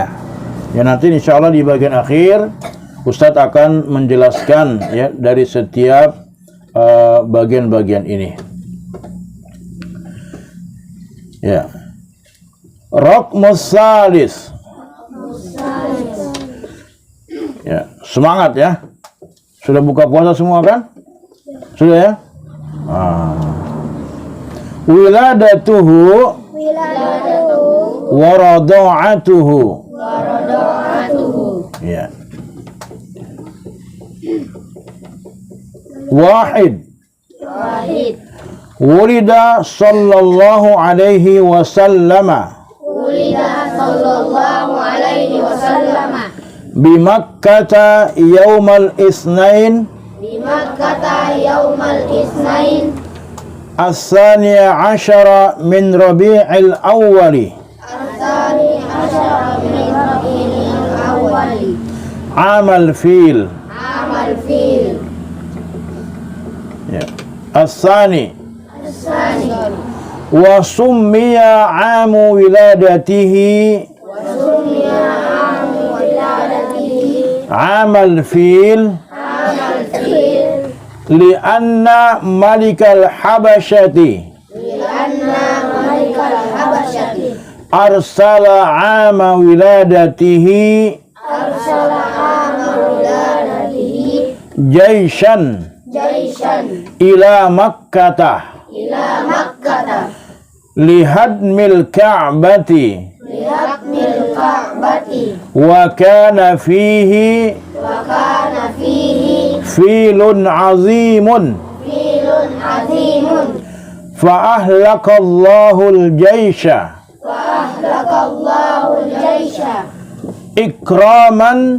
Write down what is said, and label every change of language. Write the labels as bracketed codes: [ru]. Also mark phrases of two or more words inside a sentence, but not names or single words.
[id] Ya, nanti [ar] إن شاء الله [id] di bagian akhir Ustadz akan menjelaskan ya dari setiap bagian-bagian ini. [ar] Ya. الرقم الثالث. [id] Ya, semangat ya. Sudah buka puasa semua kan? Sudah ya? [ar] ولادته ورضاعته. Ya. Wahid. Wahid. ولد صلى الله عليه وسلم. ولد صلى الله عليه وسلم. بمكة يوم الاثنين. Di Makkah يوم الاثنين. الثاني عشر من ربيع الأول. الثاني عشر من ربيع الأول. عام الفيل. عام الفيل. Ya. As-sani. As-sani. وسمي عام ولادته. وسمي عام ولادته. عام الفيل. عام الفيل. لأن ملك الحبشة لأن ملك الحبشة. أرسل عام ولادته أرسل عام ولادته. jaishan Jaisan. إلى مكة إلى مكة. لهدم الكعبة لهدم الكعبة. وكان فيه وكان فيه فيل عظيم فيل عظيم. فأهلك الله الجيش وأهلك الله الجيش. ikraman